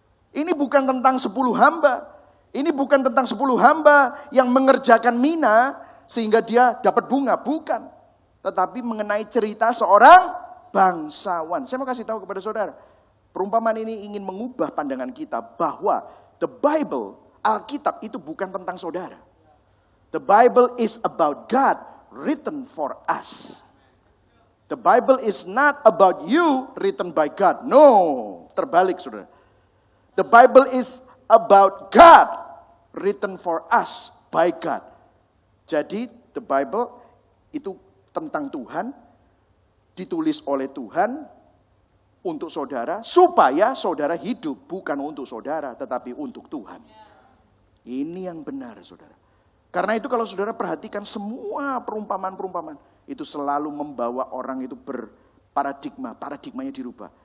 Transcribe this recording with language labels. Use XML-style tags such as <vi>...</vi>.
<id>Ini bukan tentang 10 hamba. Ini bukan tentang 10 hamba yang mengerjakan mina sehingga dia dapat bunga. Bukan. Tetapi mengenai cerita seorang bangsawan. Saya mau kasih tahu kepada saudara. Perumpamaan ini ingin mengubah pandangan kita bahwa the Bible, Alkitab itu bukan tentang saudara.</id> <en>The Bible is about God written for us. The Bible is not about you written by God. No, terbalik saudara. The Bible is about God written for us by God.</en> <id>Jadi the Bible itu tentang Tuhan, ditulis oleh Tuhan untuk saudara, supaya saudara hidup bukan untuk saudara, tetapi untuk Tuhan. Ini yang benar saudara. Karena itu kalau saudara perhatikan semua perumpamaan-perumpamaan, itu selalu membawa orang itu paradigmanya dirubah.</id>